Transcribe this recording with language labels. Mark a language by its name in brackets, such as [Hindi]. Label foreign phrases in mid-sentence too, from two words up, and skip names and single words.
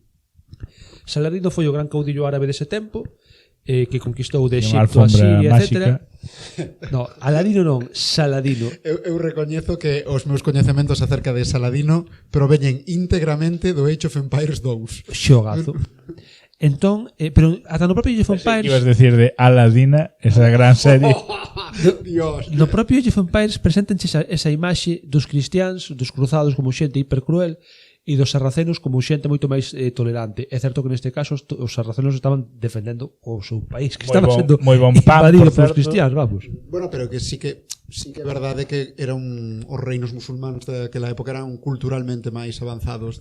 [Galician] Saladino foi o gran caudillo árabe dese tempo, que conquistou de Egipto a Siria, etc. No, Aladino non, Saladino. Eu recoñezo que os meus coñecementos acerca de Saladino proveñen íntegramente do Age of Empires 2. Xogazo. Entón, pero ata no propio Age of Empires... Que ibas decir de Aladina, esa gran serie. Dios. No propio Age of Empires presentanche esa imaxe dos cristiáns, dos cruzados como xente hipercruel, e dos sarracenos como xente moito máis tolerante. É certo que neste caso os sarracenos estaban defendendo o seu país, que estaba sendo invadido polos cristiáns, vamos. Bueno, pero que sí que é verdade que eran os reinos musulmáns daquela época eran culturalmente máis avanzados.